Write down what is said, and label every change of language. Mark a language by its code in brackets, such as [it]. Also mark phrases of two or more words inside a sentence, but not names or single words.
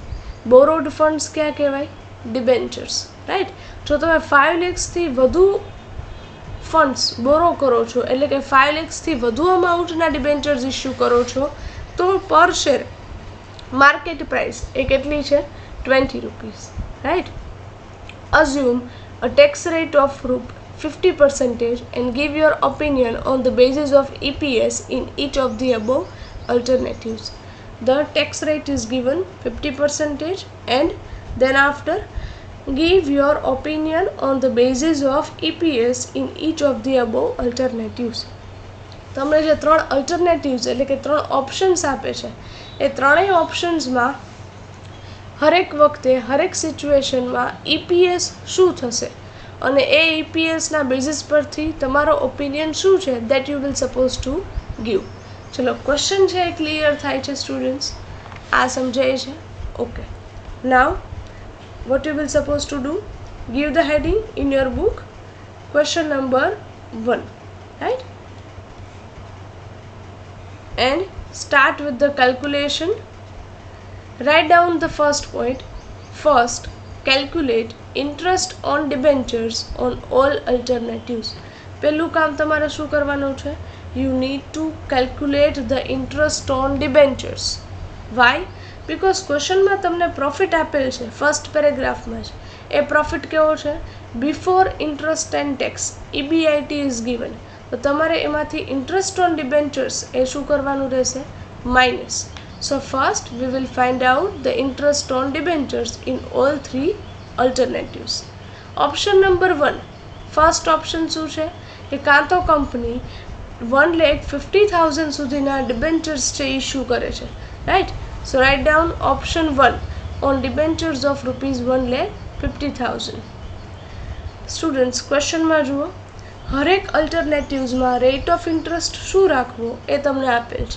[en] borrowed funds [gu] ક્યાં કહેવાય? ડિબેન્ચર્સ, રાઈટ. જો તમે 5 lakhsથી વધુ ફંડ્સ બોરો કરો છો એટલે કે 5 lakhsથી વધુ અમાઉન્ટના ડિબેન્ચર્સ ઇસ્યુ કરો છો તો [en] per share market price [gu] એ કેટલી છે 20 રૂપીઝ, રાઈટ. [en] Assume a tax rate of 50% and give your opinion on the basis of EPS in each of the above alternatives. The tax rate is given 50% and then after give your opinion on the basis of EPS in each of the above alternatives. [gu] તમને જે 3 અલ્ટરનેટિવ્સ એટલે કે 3 ઓપ્શન્સ આપે છે એ ત્રણેય ઓપ્શન્સમાં હરેક વખતે હરેક સિચ્યુએશનમાં EPS શું થશે અને એ EPSના બેઝિસ પરથી તમારો ઓપિનિયન શું છે [en] that you will suppose to give. [gu] ચલો ક્વેશ્ચન છે એ ક્લિયર થાય છે સ્ટુડન્ટ્સ? આ સમજાય છે? ઓકે. [en] નાવ what you will supposed to do, give the heading in your book question number 1, right, and start with the calculation. Write down the first point. First, calculate interest on debentures on all alternatives. [gu] પહેલું કામ તમારે શું કરવાનું છે? [en] You need to calculate the interest on debentures. Why? Because [gu] ક્વેશ્ચનમાં તમને પ્રોફિટ આપેલ છે [en] first paragraph [gu] જ. એ પ્રોફિટ કેવો છે? [en] before interest and tax, EBIT is given. [gu] તો તમારે એમાંથી [en] interest on debentures [gu] એ શું કરવાનું રહેશે? માઇનસ. [en] So first we will find out the interest on debentures in all 3 alternatives. Option number 1, first option [gu] શું છે કે કાં તો કંપની 1,50,000 સુધીના ડિબેન્ચર્સ છે ઇસ્યુ કરે છે, રાઈટ. [en] so write down option 1 on debentures of ₹1,50,000. [gu] સ્ટુડન્ટ્સ ક્વેશ્ચનમાં જુઓ, હરેક અલ્ટરનેટિવ્સમાં [en] rate of interest [gu] શું રાખવો એ તમને આપેલ છે.